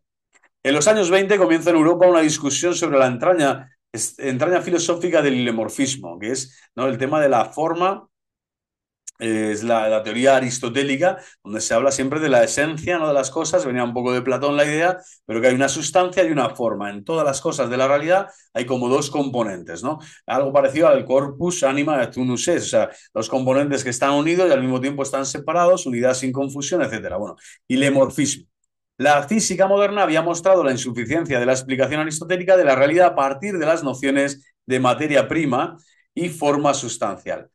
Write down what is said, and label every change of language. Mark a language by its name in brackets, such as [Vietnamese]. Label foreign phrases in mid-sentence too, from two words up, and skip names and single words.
[Spanish] En los años 20 comienza en Europa una discusión sobre la entraña filosófica del ilemorfismo, que es, ¿no?, el tema de la forma, es la teoría aristotélica, donde se habla siempre de la esencia, no de las cosas. Venía un poco de Platón la idea, pero que hay una sustancia y una forma. En todas las cosas de la realidad hay como dos componentes, ¿no? Algo parecido al [Latin] corpus, anima et unus es, [Spanish] o sea, los componentes que están unidos y al mismo tiempo están separados, unidad sin confusión, etcétera. Bueno, ilemorfismo. La física moderna había mostrado la insuficiencia de la explicación aristotélica de la realidad a partir de las nociones de materia prima y forma sustancial.